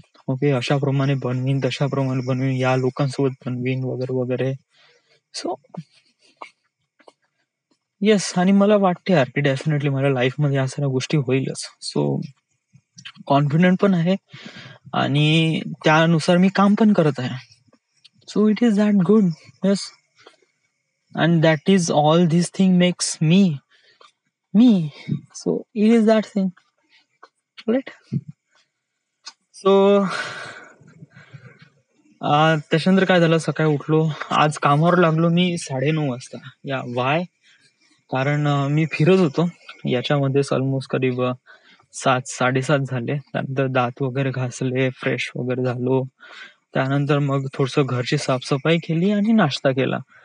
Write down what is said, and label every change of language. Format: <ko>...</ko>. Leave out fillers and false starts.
<mr>Okay, अशाप्रमाणे बनवीन, तशाप्रमाणे बनवीन, या लोकांसोबत बनवीन वगैरे वगैरे. सो येस, आणि मला वाटते यार की डेफिनेटली माझ्या लाईफमध्ये या सगळ्या गोष्टी होईलच. सो कॉन्फिडंट पण आहे आणि त्यानुसार मी काम पण करत आहे.</mr> <en>So it is that good. Yes, and that is all this thing makes me. So it is that thing, right?</en> <mr>So त्याच्यानंतर काय झालं, सकाळी उठलो, आज कामावर लागलो मी 9:30 वाजता. या वाय, कारण मी फिरत होतो याच्यामध्येच ऑलमोस्ट करीब 7-7:30 झाले. त्यानंतर दात वगैरे घासले, फ्रेश वगैरे झालो. त्यानंतर मग थोडस घरची साफसफाई केली आणि नाश्ता केला.</mr>